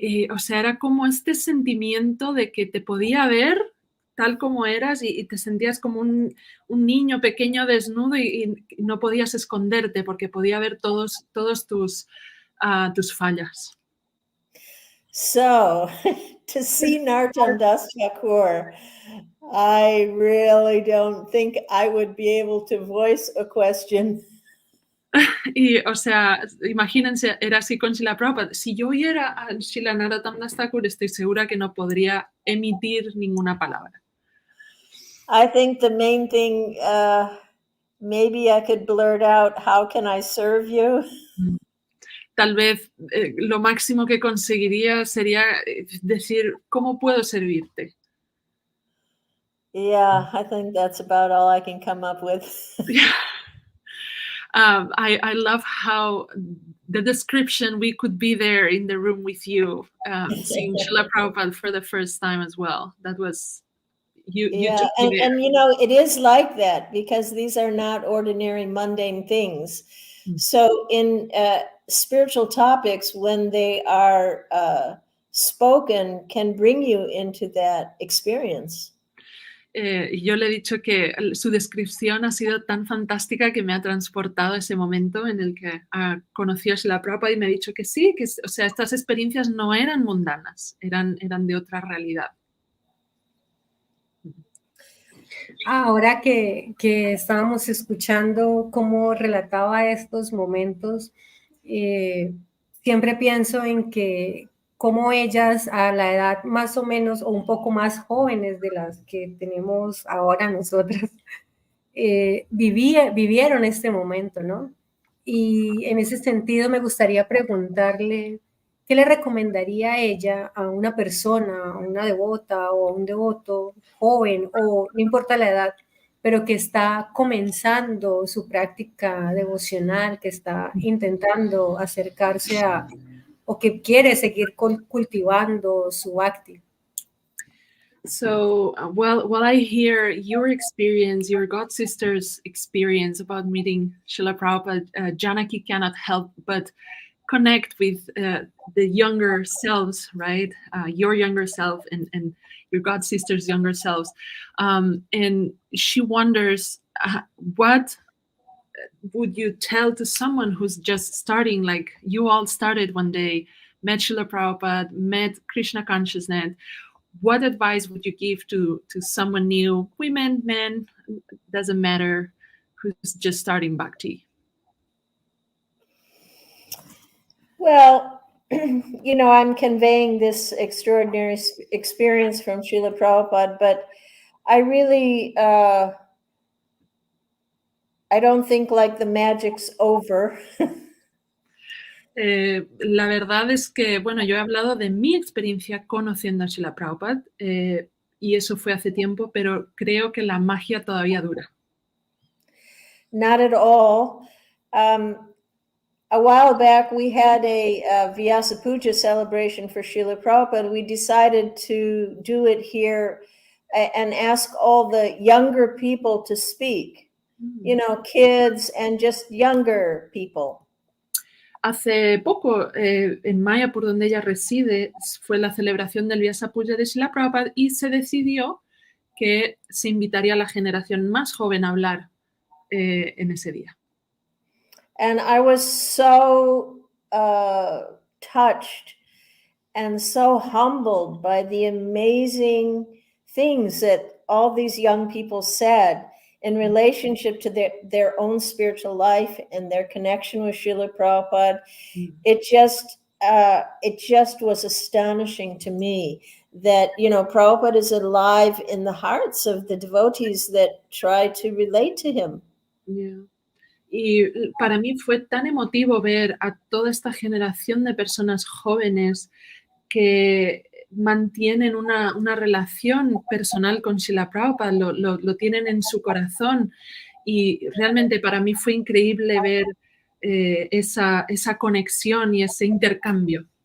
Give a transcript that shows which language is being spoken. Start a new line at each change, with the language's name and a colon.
Spanish: o sea, era como este sentimiento de que te podía ver tal como eras y te sentías como un niño pequeño desnudo y no podías esconderte porque podía ver todos tus fallas.
English: So, to see Nartan Das Thakur, I really don't think I would be able to voice a question.
Spanish: Y, o sea, imagínense, era así con Srila Prabhupada. Si yo oyera a Srila Narottam Das Thakur, estoy segura que no podría emitir ninguna palabra.
English: I think the main thing, maybe I could blurt out, "How can I serve you?"
Spanish: Tal vez lo máximo que conseguiría sería decir, ¿cómo puedo servirte?
English: Yeah, I think that's about all I can come up with. I love how the description, we could be there in the room with you, seeing Srila Prabhupada for the first time as well. That was, you Yeah, took me there. and you know, it is like that because these are not ordinary mundane things. So in spiritual topics, when they are spoken, can bring you into that experience.
Spanish: Yo le he dicho que su descripción ha sido tan fantástica que me ha transportado a ese momento en el que conoció a Srila Prabhupada y me ha dicho que sí, que, o sea, estas experiencias no eran mundanas, eran de otra realidad. Ahora que estábamos escuchando cómo relataba estos momentos, siempre pienso en que cómo ellas a la edad más o menos o un poco más jóvenes de las que tenemos ahora nosotras, vivieron este momento, ¿no? Y en ese sentido me gustaría preguntarle, ¿qué le recomendaría a ella, a una persona, a una devota o a un devoto joven, o no importa la edad, pero que está comenzando su práctica devocional, que está intentando acercarse a, o que quiere seguir cultivando su bhakti?
English: So while I hear your experience, your god sister's experience about meeting Srila Prabhupada, Janaki cannot help but connect with the younger selves, right? Your younger self and your god sister's younger selves, and she wonders what would you tell to someone who's just starting, like you all started one day, met Srila Prabhupada, met Krishna consciousness. What advice would you give to someone new, women, men, doesn't matter, who's just starting bhakti? Well, you know, I'm conveying this extraordinary experience from Srila Prabhupada, but I really, I don't think like the magic's over.
Spanish: La verdad es que, bueno, yo he hablado de mi experiencia conociendo a Srila Prabhupada y eso fue hace tiempo, pero creo que la magia todavía dura.
English: Not at all. A while back, we had a Vyasa Puja celebration for Srila Prabhupada. We decided to do it here and ask all the younger people to speak, you know, kids and just younger people.
Spanish: Hace poco, en Maya, por donde ella reside, fue la celebración del Vyasa Puja de Srila Prabhupada y se decidió que se invitaría a la generación más joven a hablar en ese día.
English: And I was so touched and so humbled by the amazing things that all these young people said in relationship to their own spiritual life and their connection with Srila Prabhupada. It just was astonishing to me that, Prabhupada is alive in the hearts of the devotees that try to relate to him. Yeah.
Spanish: Y para mí fue tan emotivo ver a toda esta generación de personas jóvenes que mantienen una relación personal con Srila Prabhupada, lo tienen en su corazón, y realmente para mí fue increíble ver esa conexión y ese intercambio.